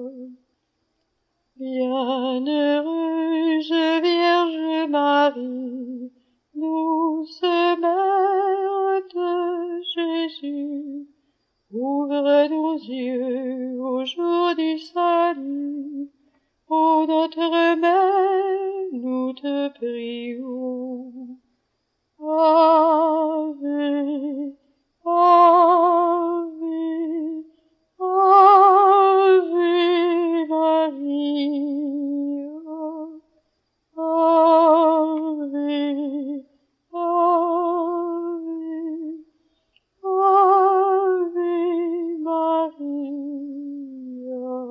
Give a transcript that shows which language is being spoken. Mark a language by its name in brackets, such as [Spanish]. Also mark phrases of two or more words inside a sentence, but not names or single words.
[French] Bienheureuse Vierge Marie, douce Mère de Jésus, ouvre nos yeux au jour du salut. Ô notre Mère, nous te prions. [Latin] Ave, Ave, Ave Maria. Ave, Ave, Ave Maria.